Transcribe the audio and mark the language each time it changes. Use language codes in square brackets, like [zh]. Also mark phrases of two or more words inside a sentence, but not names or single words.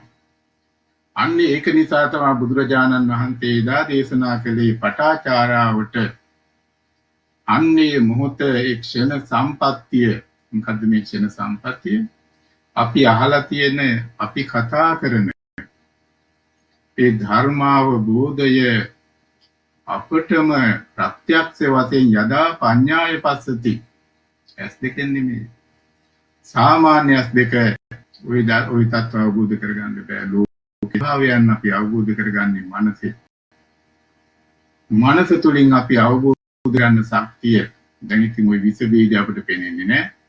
[si] අන්න ඒක නිසා තමයි බුදුරජාණන් වහන්සේ එදා දේශනා කළේ පටාචාරාවට අන්නේ මොහොත ඒ ක්ෂණ සම්පත්තිය. මොකද්ද මේ ක්ෂණ සම්පත්තිය? අපි අහලා තියෙන, අපි කතා කරන ඒ ධර්මාවබෝධය අපටම ප්‍රත්‍යක්ෂ වශයෙන් [pi] යදා පඤ්ඤාය පස්සති. [si] ඇස් දෙකෙන් නෙමෙයි. සාමාන්‍ය ඇස් දෙක ওই තත්ත්ව අවබෝධ කරගන්න බෑ. ලෝකේ භාවයන් අපි අවබෝධ කරගන්නේ මනසේ. මනස තුලින් අපි අවබෝධ කරගන්න ශක්තිය දැන් ඉතින් ওই විස බීජ අපිට පේන්නේ නැහැ.